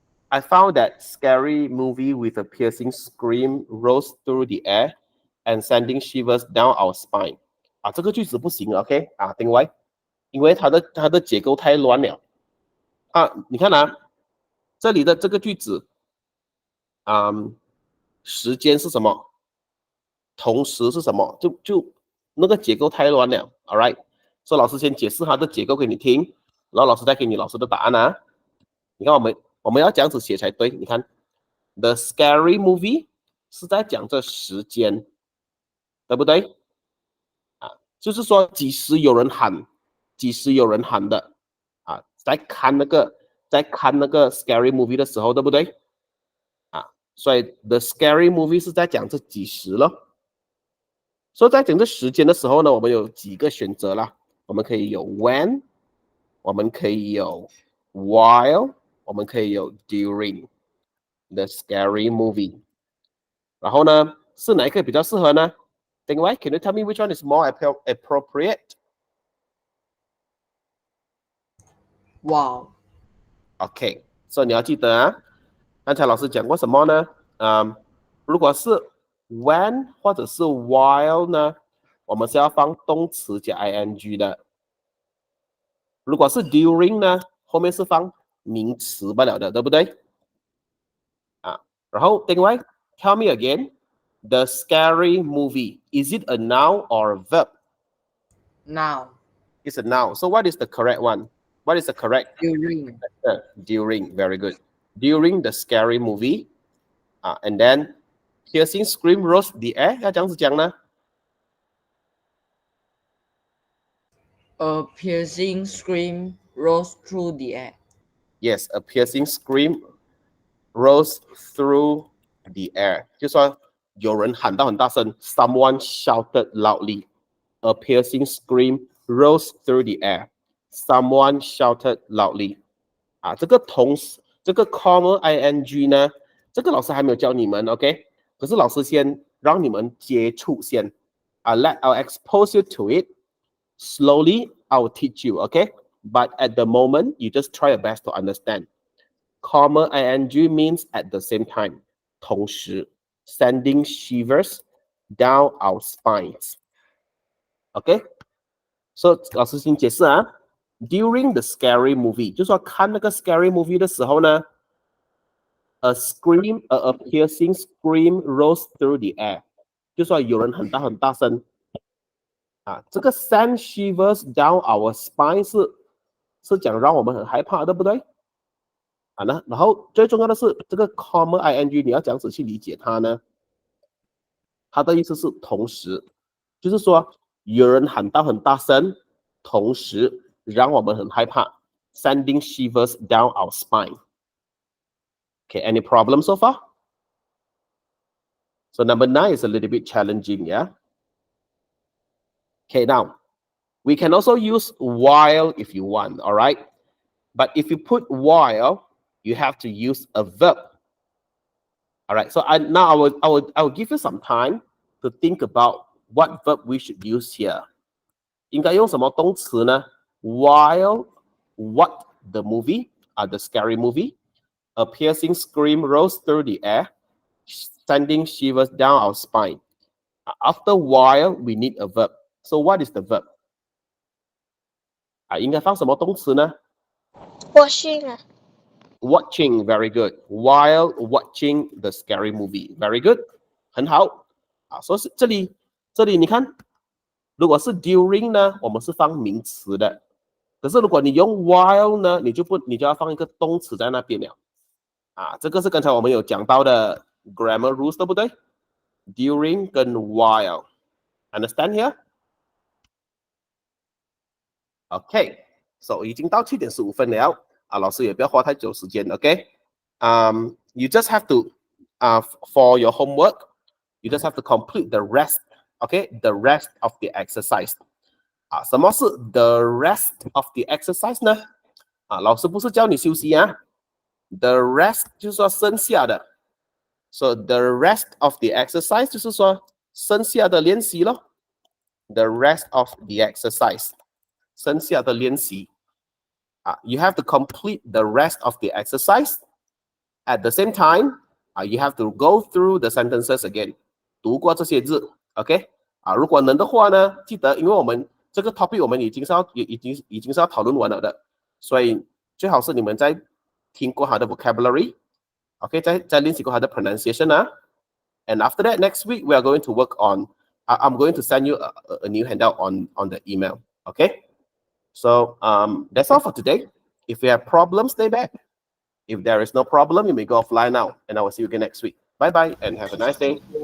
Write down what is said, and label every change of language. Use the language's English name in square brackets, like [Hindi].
[English] I found that scary movie with a piercing scream rose through the air and sending shivers down our spine. [Chinese] 这个句子不行 ，OK 丁歪，因为它的结构太乱了。你看这里的这个句子，时间是什么？同时是什么？就那个结构太乱了 ， [English] All right， [Chinese] 所以老师先解释它的结构给你听，然后老师再给你老师的答案你看我们要这样子写才对。你看 ，The scary movie 是在讲这时间，对不对？就是说几时有人喊的在看那个 scary movie 的时候，对不对？所以 the scary movie 是在讲这几时咯。所以在讲这时间的时候呢，我们有几个选择啦。我们可以有 when， 我们可以有 [English] while [Chinese] 我们可以有 [English] during the scary movie。 [Chinese] 然后呢，是哪一个比较适合呢？ [English] 另外 can you tell me which one is more appropriate? Wow. [Chinese] OK， 所以你要记得啊，刚才老师讲过什么呢？如果是 when 或者是 while 呢，我们是要放动词加 ing 的。如果是 during 呢，后面是放名词罢了的，对不对？然后另外 [English] tell me again, the scary movie, is it a noun or a verb? Now. It's a noun. So what is the correct one? What is the correct? During. During, very good. During the scary movie. And then piercing scream rose the air. [Chinese] 要这样子讲呢？ [English] A piercing scream rose through the air. Yes, a piercing scream rose through the air. [Chinese] 就说有人喊到很大声 ， [English] someone shouted loudly. A piercing scream rose through the air. Someone shouted loudly. [Chinese] 这个同时，这个 comma ing 呢，这个老师还没有教你们 ，OK？可是老师先让你们接触先。 [English] I'll expose you to it. Slowly, I will teach you, okay? But at the moment, you just try your best to understand. Comma ing means at the same time. 同时 sending shivers down our spines. Okay? [Chinese] So 老师先解释啊。 [English] During the scary movie， [Chinese] 就是说看那个 [English] scary movie [Chinese] 的时候呢 [English] ，a piercing scream rose through the air， [Chinese] 就是说有人很大声。这个 send shivers down our spine 是讲让我们很害怕，对不对？然后最重要的是这个 comma ing 你要这样子去理解它呢？它的意思是同时，就是说有人喊到很大声，同时让我们很害怕 ， [English] sending shivers down our spine. Okay, any problem so far? So number 9 is a little bit challenging, yeah? Okay, now, we can also use while if you want, all right? But if you put while, you have to use a verb. All right, so now I will give you some time to think about what verb we should use here. [Chinese] 应该用什么动词呢？ [English] While what the movie, the scary movie, a piercing scream rose through the air, sending shivers down our spine. After while, we need a verb. So what is the verb? [Chinese] 应该放什么动词呢？ [English] Watching. Watching, very good. While watching the scary movie, very good. [Chinese] 很好。所以这里你看，如果是 during 呢，我们是放名词的。可是如果你用 while 呢，你就要放一个动词在那边了。这个是刚才我们有讲到的 grammar rules， 对不对 ？During 跟 while。 [English] Understand here? [Chinese] Okay, so 已经到7点15分了。老师也不要花太久时间 ，OK？ [English] You just have to, for your homework, you just have to complete the rest, okay? The rest of the exercise. [Chinese] 什么是 [English] the rest of the exercise 呢？ [Chinese] 老师不是叫你休息啊 ，the rest 就是说剩下的。 [English] So the rest of the exercise [Chinese] 就是说剩下的练习咯。 [English] The rest of the exercise， [Chinese] 剩下的练习。 [English] You have to complete the rest of the exercise. At the same time, you have to go through the sentences again. [Chinese] 读过这些字 ，OK？如果能的话呢，记得，因为我们这个 topic 我们已经是要讨论完了的，所以最好是你们在听过它的 vocabulary，OK？再练习过它的 pronunciation 啊。 [English] And after that, next week we are going to work on. I'm going to send you a new handout on the email. Okay? So that's all for today. If you have problems, stay back. If there is no problem, you may go offline now. And I will see you again next week. Bye bye and have a nice day.